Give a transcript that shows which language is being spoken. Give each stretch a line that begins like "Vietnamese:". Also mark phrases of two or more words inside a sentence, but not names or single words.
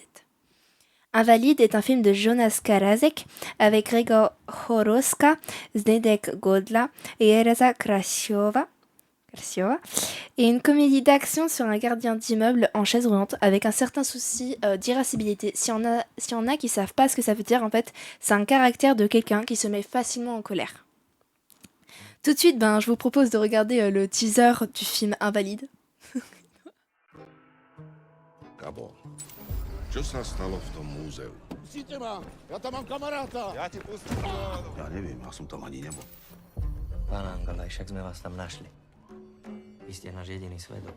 French: Invalide est un film de Jonas Karasek avec Gregor Horoska, Zdeněk Godla et Elza Krasiova, et une comédie d'action sur un gardien d'immeuble en chaise roulante avec un certain souci d'irascibilité. Si on a qui savent pas ce que ça veut dire, en fait, c'est un caractère de quelqu'un qui se met facilement en colère. Tout de suite, je vous propose de regarder le teaser du film Invalide.
Slovak: Gabo, čo sa stalo v tom múzeu? Pustíte ma, ja tam mám kamaráta. Ja ti pustím. Ja neviem, ja som tam ani nebol. Pán Angalaj, však sme vás tam našli. Vy ste náš jediný svedok.